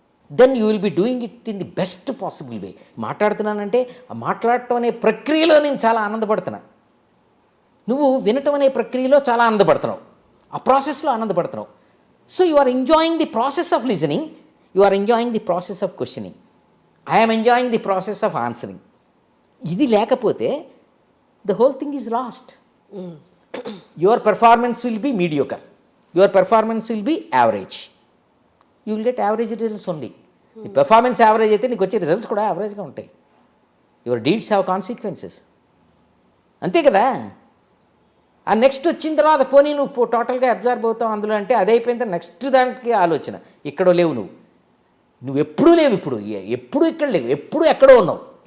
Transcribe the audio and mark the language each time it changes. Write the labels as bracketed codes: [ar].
[en] Then you will be doing it in the best possible way. [te] మాట్లాడుతున్నానంటే ఆ మాట్లాడటం అనే ప్రక్రియలో నేను చాలా ఆనందపడుతున్నా, నువ్వు వినటం అనే ప్రక్రియలో చాలా ఆనందపడుతున్నావు, ఆ ప్రాసెస్లో ఆనందపడుతున్నావు. [en] So you are enjoying the process of listening, you are enjoying the process of questioning, I'm enjoying the process of answering. [te] ఇది లేకపోతే [en] The whole thing is lost. Your performance will be mediocre, your performance will be average, you will get average results only. The performance average [te] అయితే నీకు వచ్చే results కూడా యావరేజ్గా ఉంటాయి. [en] your deeds have consequences, [te] అంతే కదా. ఆ నెక్స్ట్ వచ్చిన తర్వాత పోనీ నువ్వు టోటల్గా అబ్జర్వ్ అవుతావు అందులో అంటే అది అయిపోయిన తర్వాత నెక్స్ట్ దానికి ఆలోచన. ఇక్కడో లేవు, నువ్వు ఎప్పుడూ లేవు, ఎప్పుడు ఇక్కడ లేవు, ఎప్పుడు ఎక్కడో ఉన్నావు.